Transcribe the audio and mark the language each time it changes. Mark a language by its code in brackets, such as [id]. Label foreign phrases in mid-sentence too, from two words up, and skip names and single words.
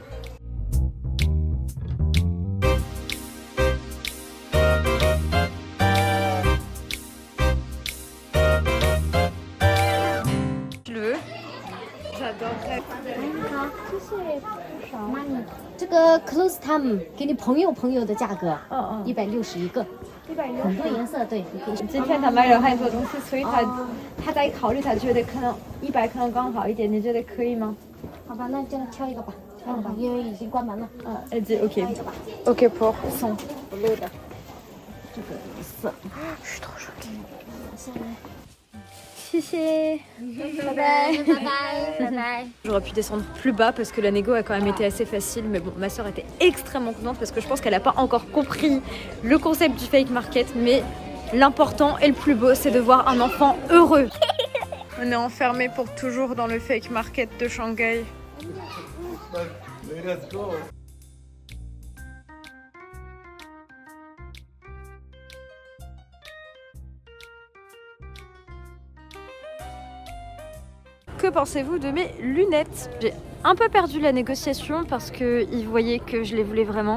[fr] Tu le veux? J'adorerais. [zh] 这个 [en] close time [zh] 给你朋友的价格，160一个，很多颜色，对，你可以选。今天他买了很多东西，所以他在考虑，他觉得可能100可能刚好一点，你觉得可以吗？好吧，那就挑一个吧，因为已经关门了。 [fr] Elle dit OK. OK pour 100. [zh] 这个颜色， [fr] Je suis trop choquée. [zh] 谢谢，拜拜，拜拜。 [fr] J'aurais pu descendre plus bas parce que la négo a quand même été assez facile, mais bon, ma soeur était extrêmement contente parce que je pense qu'elle n'a pas encore compris le concept du [en] fake market, [fr] mais l'important et le plus beau, c'est de voir un enfant heureux. On est enfermé pour toujours dans le [en] fake market [fr] de Shanghai. [en] Let's go. [fr] Que pensez-vous de mes lunettes? J'ai un peu perdu la négociation parce qu'ils voyaient que je les voulais vraiment.